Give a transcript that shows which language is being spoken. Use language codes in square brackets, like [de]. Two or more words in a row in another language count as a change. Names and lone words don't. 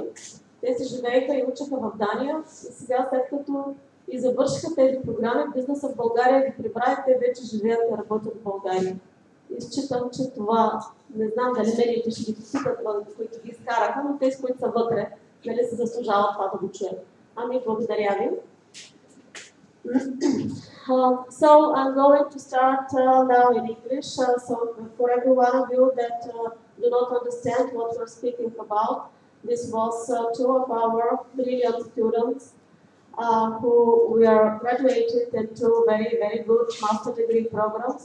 [bg] Те си живееха и учеха в Дания и сега след като и завършиха тези програми, бизнесът в България ги прибра и те вече живеят и работят в България. И считам, че това, не знам дали медиите ще ги посипят, които ги изкараха, но тези, които са вътре, нали се заслужават това да го чуят. Ами, благодаря ви. [en] So I'm going to start now in English. So for every one of you that do not understand what we're speaking about, this was two of our brilliant students who we are graduated into very, very good master degree programs.